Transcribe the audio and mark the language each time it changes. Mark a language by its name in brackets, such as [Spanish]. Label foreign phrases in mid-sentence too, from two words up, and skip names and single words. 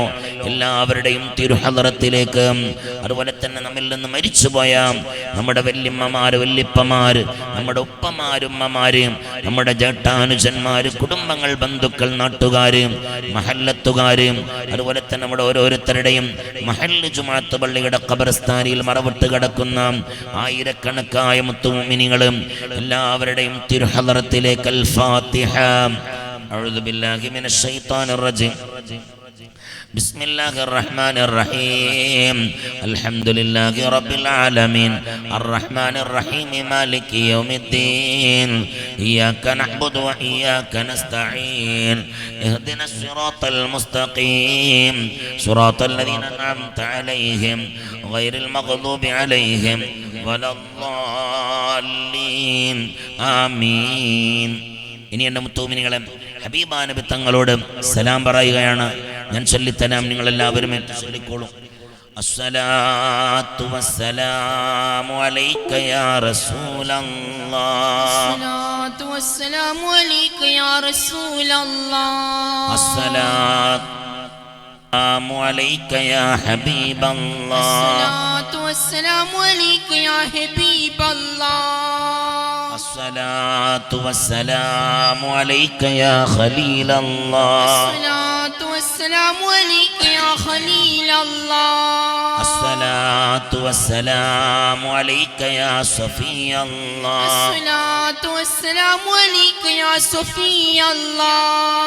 [Malayalam] എല്ലാവരുടെയും തിരുഹദറത്തിലേക്ക്, അതുപോലെ തന്നെ നമ്മിൽ നിന്ന് മരിച്ചുപോയ നമ്മുടെ വല്യമ്മമാര്, വല്യപ്പമാര്, നമ്മുടെ ഉപ്പമാരുമ്മമാര്, നമ്മുടെ ജേഷ്ഠാനുജന്മാര്, കുടുംബങ്ങൾ, ബന്ധുക്കൾ, നാട്ടുകാര്, മഹല്ലത്തുകാര്, അതുപോലെ തന്നെ നമ്മുടെ ഓരോരുത്തരുടെയും മഹല്ല് ജുമുഅത്ത് പള്ളിയുടെ ഖബർസ്ഥാനിൽ മറവിട്ട് കിടക്കുന്ന ആയിരക്കണക്കായ മുത്തുമുഅ്മിനീങ്ങളും എല്ലാവരുടെയും തിരുഹദറത്തിലേക്ക് [Arabic] الفاتحة. أعوذ بالله من الشيطان الرجيم. بسم الله الرحمن الرحيم. الحمد لله رب العالمين الرحمن الرحيم مالك يوم الدين إياك نعبد وإياك نستعين اهدنا الصراط المستقيم صراط الذين أنعمت عليهم غير المغضوب عليهم ولا الضالين آمين. [Malayalam] ഇനി എൻ്റെ മുത്തുമിനികളെ, ഹബീബാ നബി തങ്ങളോട് സലാം പറയുകയാണ്. ഞാൻ ചൊല്ലിത്തരാം, നിങ്ങളെല്ലാവരും എന്നെ ചൊല്ലിക്കോളും. [Arabic] الصلاة والسلام عليك يا رسول الله. الصلاة والسلام عليك يا رسول الله. السلام عليك يا حبيب الله. الصلاة والسلام عليك يا حبيب الله. الصلاة والسلام عليك يا خليل الله. الصلاة والسلام عليك يا خليل الله. الصلاة والسلام عليك يا صفي الله. الصلاة والسلام عليك يا صفي الله.